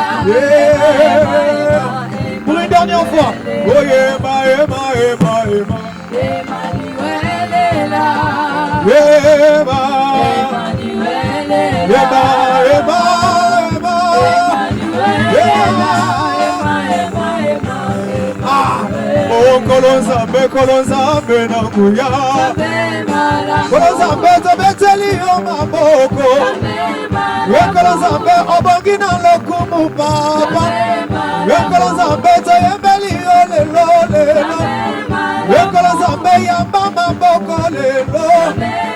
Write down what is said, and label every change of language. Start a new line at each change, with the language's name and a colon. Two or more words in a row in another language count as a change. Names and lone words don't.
French: Yeah. Pour une dernière fois. Oh Emma, Emma, Emma, Emma. Emmanuel est là. Emma, Emmanuel est là. Emma, Emma, Emma. Emmanuel est là. Emma, Emma, Emma.
Lingala: Oh kolonzambe na kuya. Kolonzambe tobeteli yo maboko. Kolonzambe obongi na lokumu papa. Kolonzambe toyembeli yo lelo lelo. Kolonzambe yamba maboko lelo.